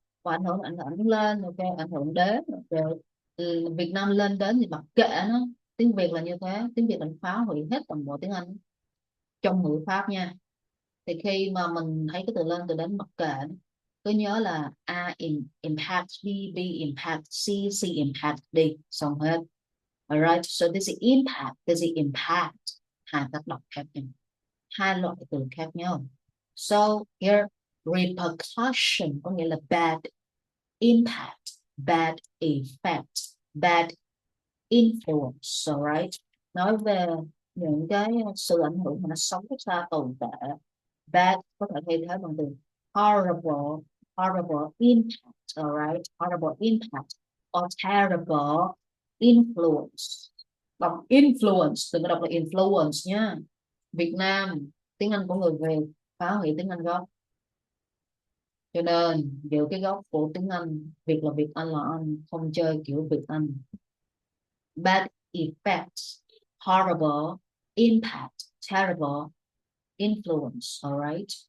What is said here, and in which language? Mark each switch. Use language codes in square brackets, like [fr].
[vi] Và ảnh hưởng lên, ok, ảnh hưởng đến, ok. Việt Nam lên đến thì mặc kệ nó. Tiếng Việt là như thế, tiếng Việt mình phá hủy hết toàn bộ tiếng Anh trong ngữ pháp nha. Thì khi mà mình thấy cái từ lên từ đến mặc kệ, cứ nhớ là A impact, B impact, C impact, D xong hết. [en] Alright, so this is impact, this is impact. [vi] Hai cách đọc khác nhau, hai loại từ khác nhau. [en] So here [vi] repercussion có nghĩa là bad [en] impact, bad effect, bad influence, alright. [vi] Nói về những cái sự ảnh hưởng mà nó xấu xa tồi tệ. [en] Bad [vi] có thể thay thế bằng từ [en] horrible, horrible impact, alright, horrible impact, or terrible influence. [vi] Đọc influence, đừng có đọc là influence nha. Việt Nam, tiếng Anh của người Việt phá hủy tiếng Anh gốc. Cho nên giữ cái gốc của tiếng Anh, Việt là Việt, Anh là Anh, không chơi kiểu Việt Anh. [en] Bad effects, horrible impact, terrible influence. All right.